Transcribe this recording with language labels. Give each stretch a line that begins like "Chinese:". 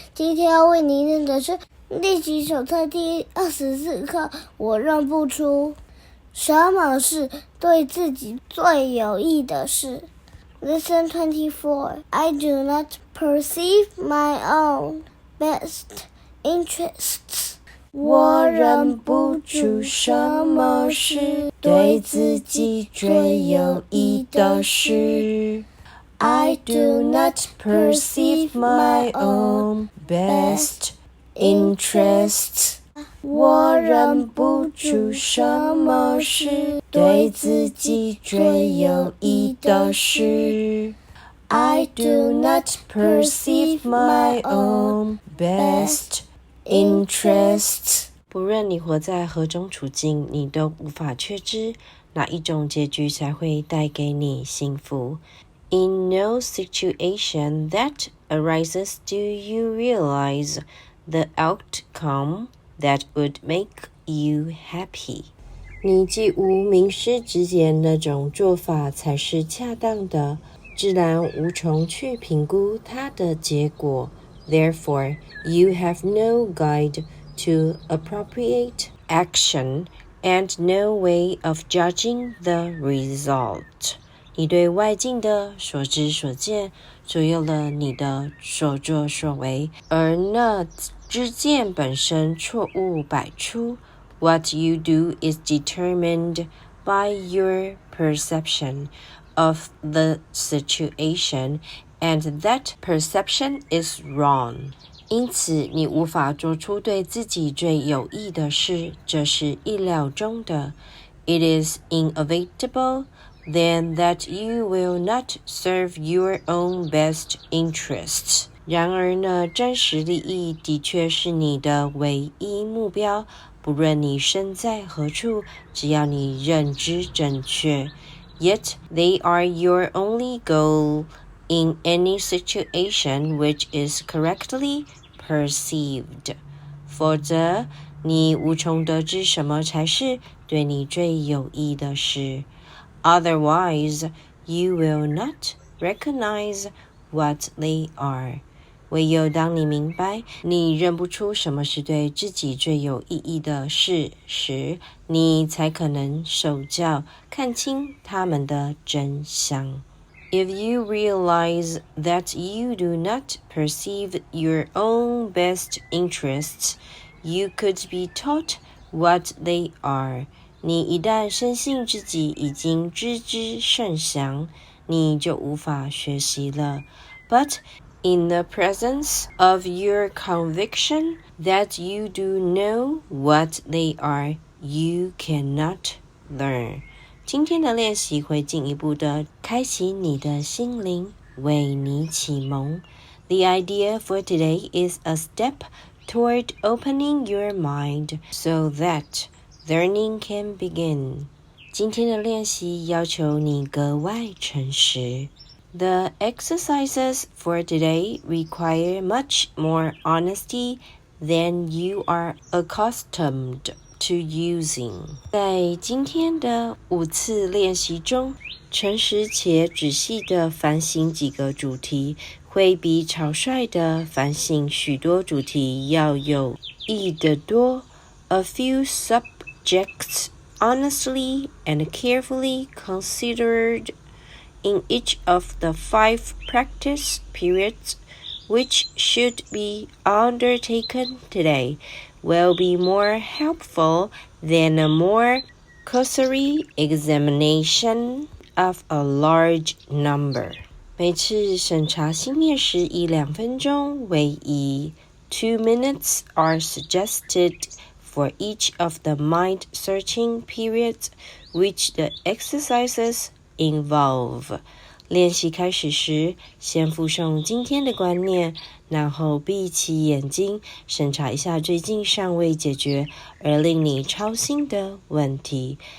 Chinese: 今天要为您念的是练习手册第24课，我认不出什么是对自己最有益的事。
English: Lesson 24 I do not perceive my own best interests.
Chinese: 我认不出什么是对自己最有益的事。
English: I do not perceive my own best interests.
Chinese: 我认不出什么是对自己最有益的事。
English: I do not perceive my own best interests.
Chinese: 不论你活在何种处境，你都无法确知哪一种结局才会带给你幸福。
English: In no situation that arises do you realize the outcome that would make you happy.
Chinese: 你既无明师指点哪种做法才是恰当的，自然无从去评估它的结果。
English: Therefore, you have no guide to appropriate action and no way of judging the result.
Chinese: 你对外境的所知所见左右了你的所作所为，而那知见本身错误百出。
English: What you do is determined by your perception of the situation, and that perception is wrong.
Chinese: 因此，你无法做出对自己最有益的事，这是意料中的。
English: It is inevitable then that you will not serve your own best interests.
Chinese: 然而呢，真实利益的确是你的唯一目标，不论你身在何处，只要你认知正确。
English: Yet they are your only goal in any situation which is correctly perceived.
Chinese: 否则，你无从得知什么才是对你最有益的事。
English: Otherwise, you will not recognize what they are.
Chinese: 唯有当你明白，你认不出什么是对自己最有意义的事时，你才可能受教，看清它们的真相。
English: If you realize that you do not perceive your own best interests, you could be taught what they are.
Chinese: 你一旦深信自己已经知之甚详，你就无法学习了。
English: But in the presence of your conviction that you do know what they are, you cannot learn.
Chinese: 今天的练习会进一步的开启你的心灵，为你启蒙。
English: The idea for today is a step toward opening your mind so that learning can begin.
Chinese: 今天的练习要求你格外诚实。
English: The exercises for today require much more honesty than you are accustomed to using.
Chinese: 在今天的5次练习中，诚实且仔细地反省几个主题，会比草率地反省许多主题要有益得多。
English: A few subjects honestly and carefully considered in each of the 5 practice periods which should be undertaken today will be more helpful than a more cursory examination of a large number.
Chinese: 每次审查新面时以2分钟为宜。
English: 2 minutes are suggested for each of the mind-searching periods which the exercises involve.
Chinese: 练习开始时，先附送今天的观念，然后闭起眼睛，审查一下最近尚未解决而令你操心的问题。